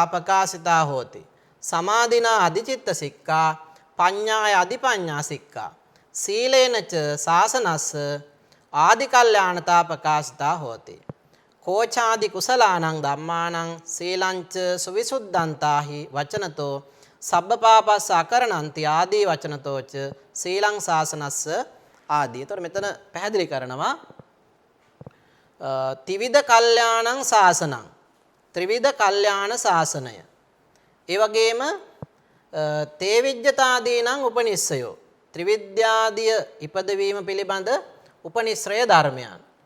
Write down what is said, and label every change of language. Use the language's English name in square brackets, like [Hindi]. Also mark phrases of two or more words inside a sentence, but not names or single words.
[Pali] ප්‍රකාශිතා හෝති සමාධිනා අධිචිත්ත සික්ඛා පඤ්ඤාය අධිපඤ්ඤා සික්ඛා සීලේනච සාසනස්ස ආදි කල්යාණතා ප්‍රකාශිතා හෝති කෝචාදි කුසලානං ධම්මානං සීලංච සුවිසුද්ධන්තාහි වචනතෝ සබ්බපාපස්ස අකරණන්ති ආදී වචනතෝච සීලං සාසනස්ස ආදී. [Sinhala] ඒතර මෙතන පැහැදිලි කරනවා [Pali] ත්‍රිවිධ කල්යාණං සාසනං [Sinhala] ත්‍රිවිධ කල්යාණ සාසනය. ඒ වගේම [Pali] තේවිජ්ජතාදීනං උපනිස්සයෝ [Sinhala] ත්‍රිවිද්‍යාදිය ඉපදවීම පිළිබඳ උපනිශ්‍රය ධර්මයන්.